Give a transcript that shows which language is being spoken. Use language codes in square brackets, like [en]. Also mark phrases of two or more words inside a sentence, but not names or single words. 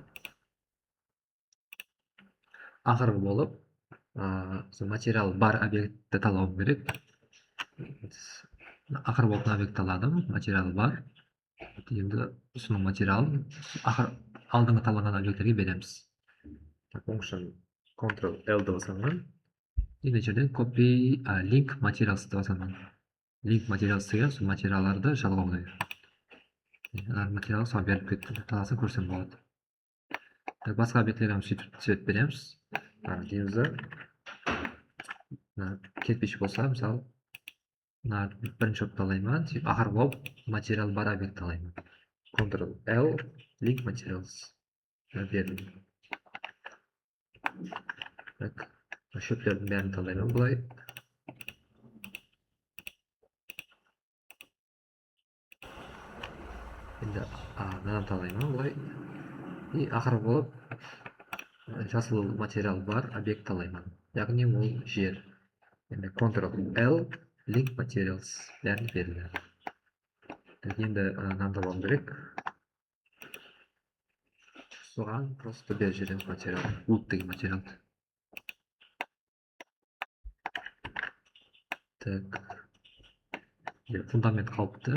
[kk] Ақырғы болып, материал бар объектті талауым керек. Ақырғы болып объект таладым, материал бар. Енді соның материалын алдыңғы таланған объекттерге береміз. Function Ctrl-L-ді басамын. Енді жерден [en] copy link materials- [kk] ды басамын. [en] Link materials [kk] деген сол материалдарды жалғауды. Материал соған беріп кетті. Таласын көрсем болады. Басқа объектілерге сөйтіп цвет береміз. Деймізді кетпеші болса, мысалы, бірінші болып талаймын. Ақырғы болып материал бар объект талаймын. Ctrl-L, [en] link materials [kk] бердім. Шөптердің бәрін талаймын бұлай. Енді мынаны талаймын бұлай. И ақырғы болып жасыл материал бар объект талаймын. Яғни ол жер. Енді Ctrl-L, [en] link materials [kk] бәрін берілді. Енді мынаны табуым керек. Соған просто бер жерден материал, wood деген материалды. Так, фундамент қалыпты.